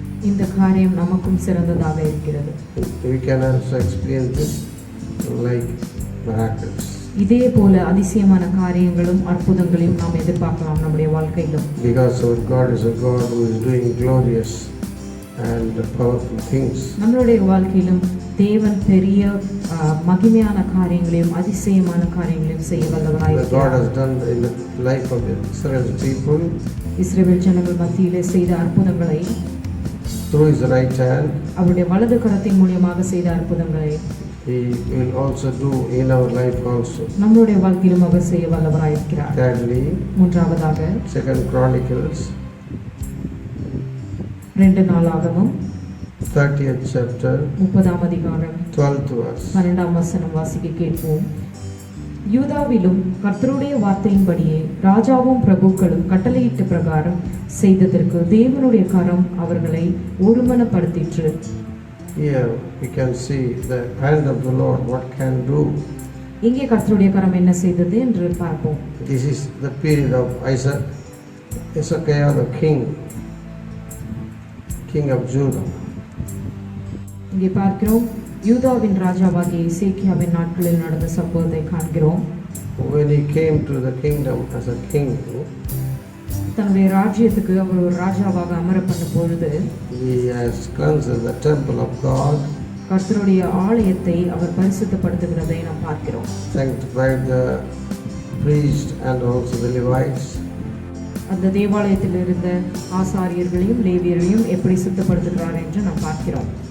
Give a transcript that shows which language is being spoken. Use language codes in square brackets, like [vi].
[ta] இந்த காரியம் நமக்கும் சிறந்ததாக இருக்கிறது. [en] We can also experience this like miracles. [ta] இதே போல அதிசயமான காரியங்களும் அற்புதங்களையும் நாம் எதிர்பார்க்கலாம் நம்முடைய வாழ்க்கையிலும். [en] Because our God is a God who is doing glorious and powerful things. [ta] நம்மளுடைய வாழ்க்கையிலும் தேவன் பெரிய மகிமையான காரியங்களையும் அதிசயமான காரியங்களையும் செய்ய வல்லவராய் [en] God [ta] இருக்கிறார். [en] has done in the life of Israel's people [ta] இஸ்ரவேல் ஜனங்கள் மத்தியிலே செய்த அற்புதங்களை [en] through His right hand. [ta] அவருடைய வலது கரத்தின் மூலமாக செய்த அற்புதங்களை [en] He will also do in our life also. [ta] நம்மளுடைய வாழ்க்கையிலும் அவர் செய்ய வல்லவராய் இருக்கிறார். [en] Thirdly, [ta] மூன்றாவதாக [en] 2 Chronicles [ta] 2 நாளாகமம் [en] 30th chapter [ta] 30ஆம் அதிகாரம் [en] 12th verse. [ta] 12ஆம் வசனம் வாசிக்க கேட்போம். யூதாவிலும் கர்த்தருடைய வார்த்தையின்படியே ராஜாவும் பிரபுக்களும் கட்டளையிட்ட பிரகாரம் செய்ததற்கு தேவனுடைய கரம் அவர்களை ஒருமனப்படுத்திற்று. [en] Here we can see the hand of the Lord, what can do. [ta] இங்கே கர்த்தருடைய கரம் என்ன செய்தது என்று பார்ப்போம். [en] This is the period of Hezekiah the king of Judah. [ta] இங்கே பார்க்கிறோம் யூதாவின் ராஜாவாகிய எசேக்கியாவின் நாட்களில் நடந்த சம்பவத்தை காண்கிறோம். [en] When he came to the kingdom as a king, [ta] தன்னுடைய ராஜ்யத்துக்கு அவர் ஒரு ராஜாவாக அமர பண்ண பொழுது [en] he has cleansed the temple of God, [ta] கர்த்தருடைய ஆலயத்தை அவர் பரிசுத்தப்படுத்துகிறதை நாம் பார்க்கிறோம். [en] sanctified the priest and also the Levites. [ta] அந்த தேவாலயத்தில் இருந்த ஆசாரியர்களையும் லேவியர்களையும் எப்படி சுத்தப்படுத்துகிறார் என்று நாம் பார்க்கிறோம்.